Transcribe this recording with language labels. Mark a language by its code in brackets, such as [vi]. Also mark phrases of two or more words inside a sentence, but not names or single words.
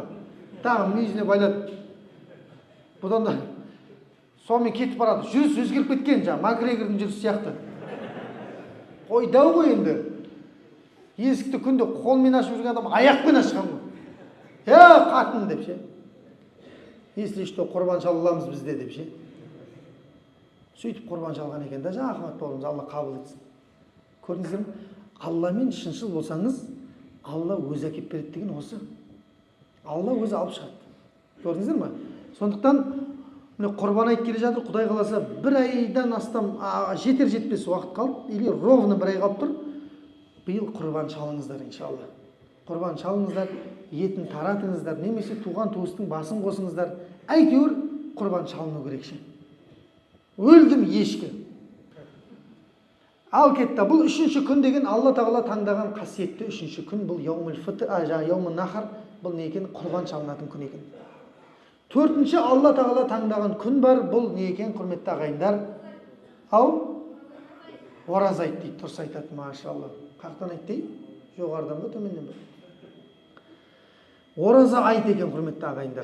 [kk] Тағы мүйізіне байлатып. Бұдан да сонымен кетіп барады. Жүріс өзгеріп кеткен жаңағы Макгрегордың жүрісі сияқты. Қой дәу ғой енді. Есікті күнде қолмен ашып жүрген адам аяқпен ашқан ғой. Қатын деп ше. [ru] Если что, [kk] құрбан шалаламыз бізде деп ше. сөйтіп құрбан шалған екен да. Жаңа Ахмад бауырымыз, Алла қабыл етсін. Көрдіңіздер ме? Алламен шыншыл болсаңыз, Алла өзі әкеп береді деген осы. Алла өзі алып шығады. Көрдіңіздер ме? Сондықтан міне құрбан айт келе жатыр, Құдай қаласа бір айдан астам жетер жетпес уақыт қалды, [ru] или ровно [kk] бір ай қалып тұр. Биыл құрбан шалыңыздар иншалла. Құрбан шалыңыздар, етін таратыңыздар, немесе туған туыстың басын қосыңыздар. Әйтеуір құрбан шалыну керек ше. Өлдім ешкі. Ал кетті. Бұл үшінші күн деген Алла тағала таңдаған қасиетті үшінші күн. Бұл [ar] يوم الفطر يوم النحر. [kk] Бұл не екен? Құрбан шалынатын күн екен. Төртінші Алла тағала таңдаған күн бар. Бұл не екен, құрметті ағайындар? Ау? Ораза айт дейді. Дұрыс айтады, машалла. Қақтан айт дейді? Жоғарыдан ба, төменнен ба? Ораза айт екен, құрметті ағайындар.